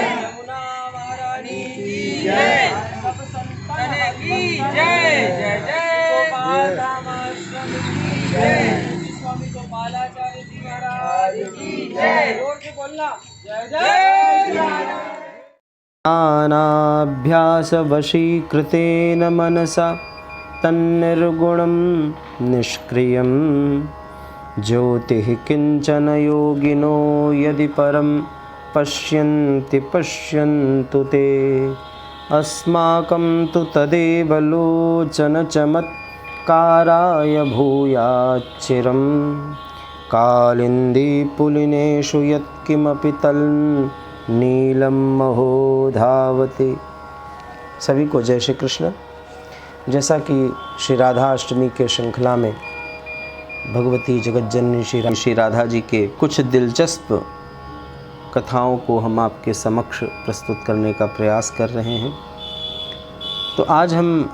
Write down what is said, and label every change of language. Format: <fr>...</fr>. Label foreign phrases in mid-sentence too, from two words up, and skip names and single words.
<hi>यमुना महारानी की जय। सब संतन की जय। जय जय गोपाल धाम आश्रम की जय। स्वामी गोपालाचार्य जी महाराज की जय। जोर से बोलना जय जय।</hi> <sa>ज्ञानाभ्यास वशीकृतेन मनसा तन्निर्गुणं निष्क्रियं ज्योतिः किंचन योगिनो यदि परं पश्यन्ति पश्यन्तु ते अस्माकं तु तदेव लोचन चमत्काराय भूयाच्चिरं कालिन्दी पुलिनेषु यत्किमपि नीलम महो धावते।</sa> <hi>सभी को जय श्री कृष्ण। जैसा कि श्री राधा अष्टमी के श्रृंखला में भगवती जगज्जननी श्री राधा जी के कुछ दिलचस्प कथाओं को हम आपके समक्ष प्रस्तुत करने का प्रयास कर रहे हैं, तो आज हम</hi>